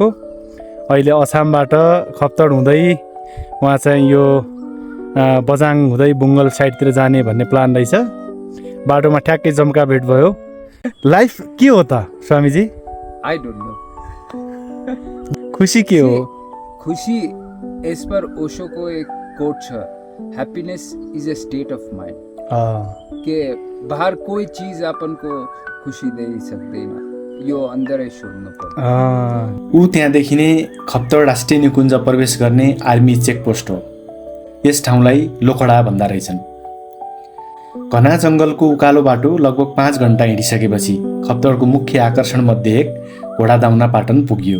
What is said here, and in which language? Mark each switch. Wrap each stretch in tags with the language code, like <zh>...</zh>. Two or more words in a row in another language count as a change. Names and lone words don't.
<ne>अहिले अछामबाट खप्तड हुँदै उहाँ चाहिँ यो बझाङ हुँदै बुङ्गल साइडतिर जाने भन्ने प्लान रहेछ। बाटोमा ठ्याक्कै जम्का भेट भयो। लाइफ के हो त स्वामीजी?</ne> <en>I don't know.</en> <ne>खुसी के हो? खुसी</ne> <en>as per</en> <ne>ओशो को एक कोट छ,</ne> <en>happiness is a state of mind.</en> <ne>के</ne> <hi>बाहर कोई चीज अपन को</hi> <ne>खुसी दे सक्दैन, यो अंदरै सोध्नु पर्छ। ऊ त्यहाँदेखि नै खप्तड राष्ट्रिय निकुञ्ज प्रवेश गर्ने आर्मी चेकपोस्ट हो। यस ठाउँलाई लोखडा भन्दा रहेछन्। घना जङ्गलको उकालो बाटो लगभग 5 घण्टा हिँडिसकेपछि खप्तडको मुख्य आकर्षण मध्ये एक घोडादाउना पाटन पुगियो।</ne>